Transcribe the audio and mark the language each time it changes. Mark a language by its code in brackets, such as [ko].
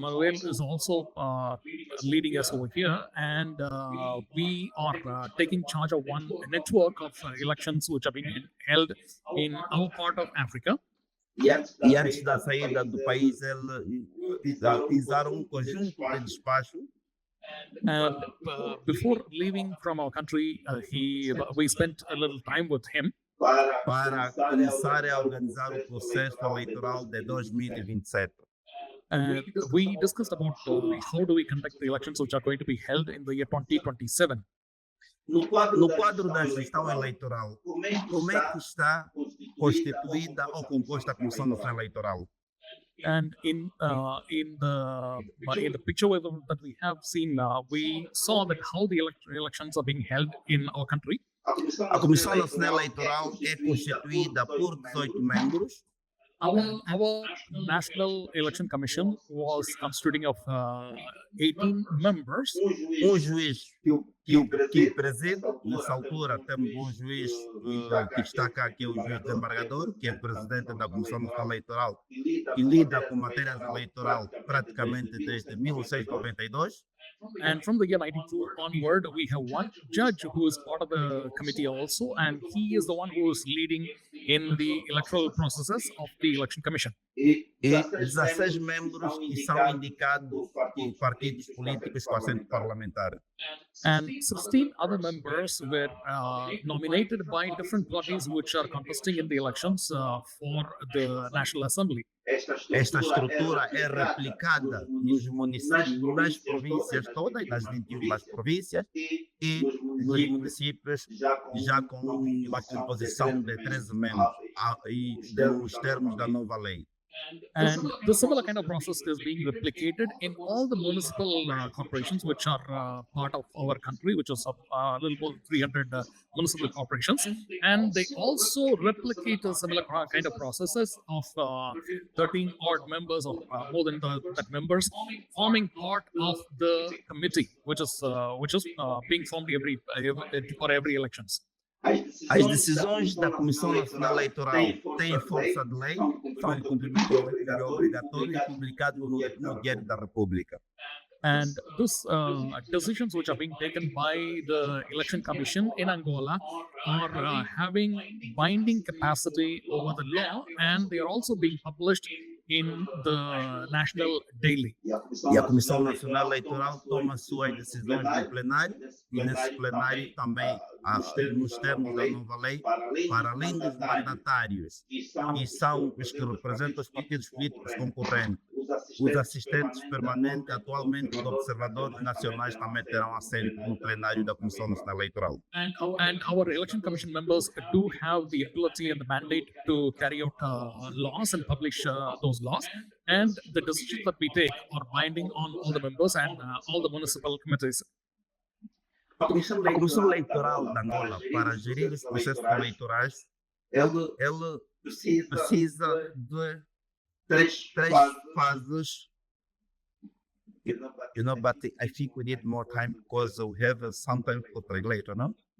[en] Manuel, is also leading us over here, and we are taking charge of one network of elections which are being held in our part of Africa. [pt] E antes da saída do país, eles realizaram conjunto de despacho [en] And before leaving from our country, we spent a little time with him [pt] para começar a organizar o processo eleitoral de 2027. [en] and we discussed about how do we conduct the elections which are going to be held in the year 2027. [pt] No quadro da gestão eleitoral, como é que está constituída ou composta a Comissão Nacional Eleitoral? [en] And in the picture that we have seen, we saw that how the elections are being held in our country. [pt] A Comissão Nacional Eleitoral é constituída por 18 membros. [en] Our National Election Commission was constituting of 18 members. [pt] Juiz que preside, nessa altura temos juiz que está cá, que é o juiz desembargador, que é presidente da Comissão Nacional Eleitoral e lida com matérias eleitoral praticamente desde 1692. [en] And from the year 92 onward, we have one judge who is part of the committee also, and he is the one who is leading in the electoral processes of the Election Commission. [pt] E 16 membros que são indicados por partidos políticos com assento parlamentar. [en] And 16 other members were nominated by different parties which are contesting in the elections for the National Assembly. [pt] Esta estrutura é replicada nos municípios, nas províncias todas, nas 21 províncias, e nos municípios já com uma composição de 13 membros, e nos termos da nova lei. [en] And the similar kind of process is being replicated in all the municipal corporations which are part of our country, which is a little more 300 municipal corporations. And they also replicate a similar kind of processes of 13 odd members or more than that members forming part of the committee, which is being formed for every elections. [pt] As decisões da Comissão Nacional Eleitoral têm força de lei, são de cumprimento obrigatório e publicados no Diário da República. [en] And these decisions which are being taken by the Election Commission in Angola are having binding capacity over the law, and they are also being published in the national daily. [pt] E a Comissão Nacional Eleitoral toma suas decisões no plenário e nesse plenário também, nos termos da nova lei, para além dos mandatários, que são os que representam os partidos políticos concorrentes, os assistentes permanentes, atualmente os observadores nacionais, também terão assento no plenário da Comissão Nacional Eleitoral. [en] And our election commission members do have the ability and the mandate to carry out laws and publish those laws. And the decisions that we take are binding on all the members and all the municipal committees. [pt] A Comissão Eleitoral de Angola, para gerir os processos eleitorais, ela precisa de três fases. [en] But I think we need more time because we have some time for translator, no?